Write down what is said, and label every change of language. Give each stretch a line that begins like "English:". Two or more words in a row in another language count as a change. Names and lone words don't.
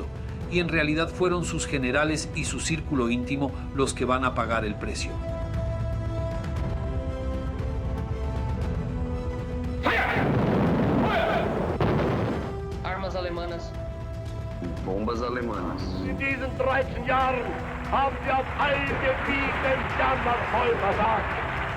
Spanish: Y en realidad fueron sus generales y su círculo íntimo los que van a pagar el precio. Armas alemanas. Bombas alemanas.
German: In diesen 13 Jahren haben sie auf allen Gebieten jammervoll versagt.